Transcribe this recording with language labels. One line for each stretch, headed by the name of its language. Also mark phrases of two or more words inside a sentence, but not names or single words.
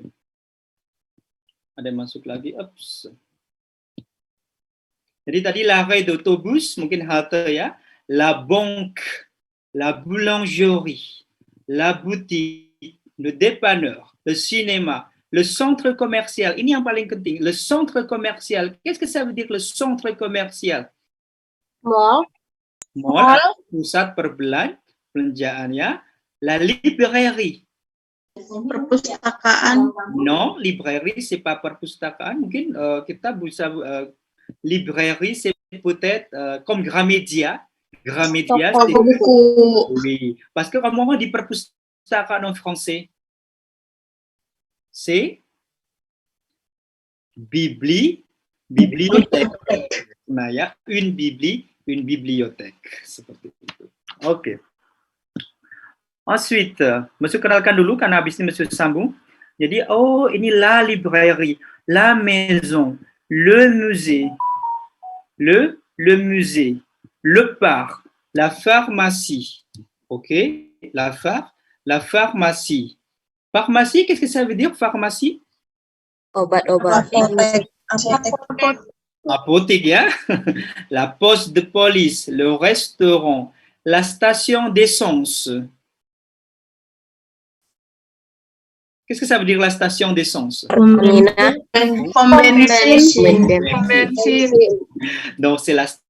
Indonesian: Ada yang masuk lagi. Ups. Jadi tadi
French: l'arrêt d'autobus,
Indonesian: mungkin halte ya.
French: La banque, la boulangerie, la boutique, le dépanneur, le cinéma, le centre commercial.
Indonesian: Ini yang paling penting.
French: Le centre commercial. Qu'est-ce que ça veut dire le centre commercial?
Indonesian: Mall. Mall, pusat perbelanjaan ya.
French: La librairie.
Indonesian: Perpustakaan.
French: Non, librairie, c'est pas perpustakaan.
Indonesian: Mungkin kita bisa
French: librairie, c'est peut-être comme Gramedia. Gramedia, c'est
Indonesian: Buku.
French: oui. Parce que comment on dit perpustakaan en français? C'est bibliothèque.
Indonesian: Nah ya,
French: une bibliothèque.
Indonesian: Seperti itu. Oke. Ensuite, Monsieur kenalkan dulu karena habis ini Monsieur sambung. Jadi, oh ini
French: la librairie, la maison, le musée, le musée, le parc, la pharmacie. Ok, la pharmacie. Pharmacie, qu'est-ce que ça veut dire pharmacie?
Indonesian: Obat-obat.
French: Apothèque, ya. La poste de police, le restaurant, la station d'essence. Qu'est-ce que ça veut dire la station d'essence?
Indonesian: Pom bensin.
French: Donc, c'est la